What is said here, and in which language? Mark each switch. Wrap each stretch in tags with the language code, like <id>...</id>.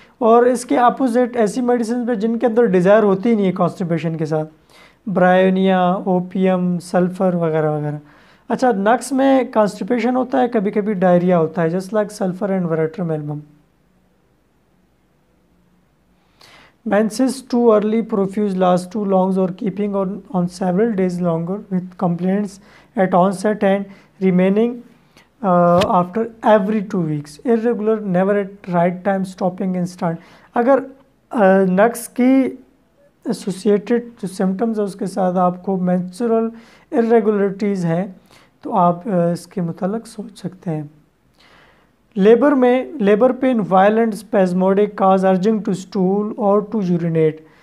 <ur>اور اس کے اپوزٹ ایسی میڈیسنز پہ جن کے اندر ڈیزائر ہوتی ہی نہیں ہے کانسٹیپیشن کے ساتھ، برائونیا، اوپیم، سلفر وغیرہ وغیرہ. اچھا نکس میں کانسٹیپیشن ہوتا ہے، کبھی کبھی ڈائریا ہوتا ہے just like sulphur and وریٹرم album.</ur> <en>Menses too early, profuse last too long or keeping on several days longer with complaints at onset and remaining after every 2 weeks. Irregular, never at right time, stopping instant.</en> <ur>اگر next کی associated جو symptoms ہے اس کے ساتھ آپ کو menstrual irregularities ہیں تو آپ اس کے متعلق سوچ سکتے ہیں.</ur> <en>Labour pain violent spasmodic cause urging to stool or to urinate.</en>